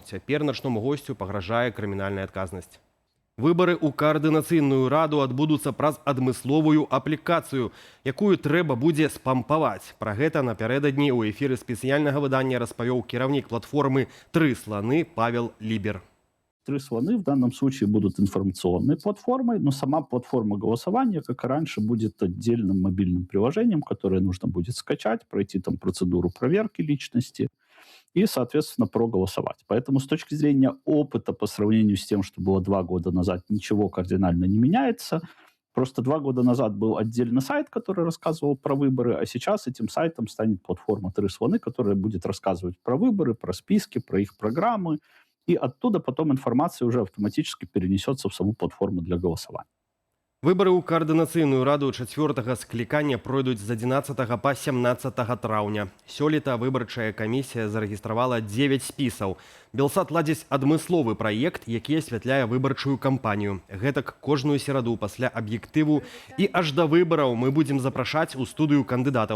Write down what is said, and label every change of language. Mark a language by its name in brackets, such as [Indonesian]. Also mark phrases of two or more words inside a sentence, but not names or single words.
[Belarusian] Цяпер начному госцю пагражае крымінальная адказнасць. Выбары ў каардынацыйную раду адбудуцца праз адмысловую аплікацыю, якую трэба будзе спампаваць. Пра гэта напярэдадні ў эфіры спецыяльнага выдання распавёў кіраўнік платформы «Тры сланы» Павел Либер. [Russian] Три слоны в данном случае будут информационной платформой, но сама платформа голосования, как и раньше, будет отдельным мобильным приложением, которое нужно будет скачать, пройти там процедуру проверки личности и, соответственно, проголосовать. Поэтому с точки зрения опыта по сравнению с тем, что было 2 года назад, ничего кардинально не меняется. Просто 2 года назад был отдельный сайт, который рассказывал про выборы, а сейчас этим сайтом станет платформа «Три слоны», которая будет рассказывать про выборы, про списки, про их программы. И оттуда потом информация уже автоматически перенесется в саму платформу для голосования. [Belarusian] Выбары ў каардынацыйную раду 4-го склікання пройдуць з 11 па 17 траўня. Сёлета выбарчая камісія зарэгістравала 9 спісаў. Белсат ладзіць адмысловы праект, які асвятляе выбарчую кампанію. Гэтак кожную сераду пасля аб'ектыву і аж да выбараў мы будзем запрашаць у студыю кандыдатаў.